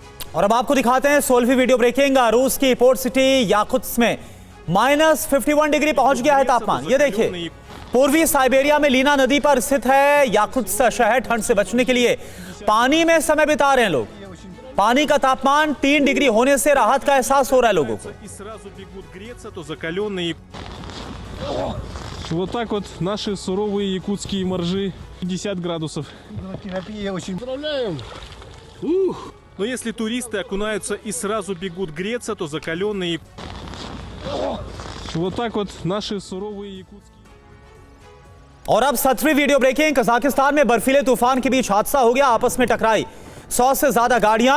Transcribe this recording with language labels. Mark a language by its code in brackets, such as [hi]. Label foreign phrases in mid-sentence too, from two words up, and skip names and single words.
[hi] और अब आपको दिखाते हैं 16वीं [en] video breaking. [hi] रूस की [en] port city [hi] याकुत्स्क में -51 डिग्री पहुंच गया है तापमान। ये देखिए, पूर्वी साइबेरिया में लीना नदी पर स्थित है याकुत्स्क शहर। ठंड से बचने के लिए पानी में समय बिता रहे हैं लोग। पानी का तापमान 3 डिग्री होने से राहत का एहसास हो रहा है लोगों को। [ru] Вот так вот наши суровые якутские моржи 50 градусов. Поздравляем! Но если туристы окунаются и сразу бегут греться, то закаленные... Вот так вот наши суровые якутские... [hi] और अब 7वीं [en] video breaking. [hi] कजाकिस्तान में बर्फीले तूफान के बीच हादसा हो गया, आपस में टकराई 100 से ज्यादा गाड़ियां।